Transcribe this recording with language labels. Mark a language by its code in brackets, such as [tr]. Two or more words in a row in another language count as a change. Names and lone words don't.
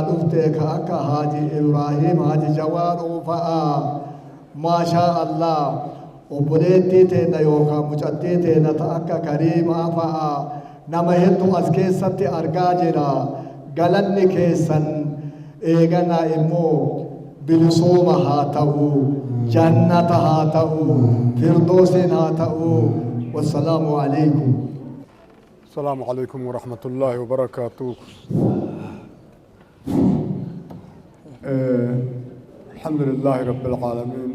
[om] dhufte ka akka haaji Ibraahiim haaji Jawaaruu fa'a [ar] ما شاء الله [om] obboleettii teena yookaan mucattii teena ta akka Kariimaa fa'a nama hedduu as keessatti argaa jira galanni keessan eeganaa immoo bilisoma haa ta'u [ar] جنة هاتو فردوس هاتو والسلام عليكم السلام عليكم ورحمة الله وبركاته. الحمد لله رب العالمين.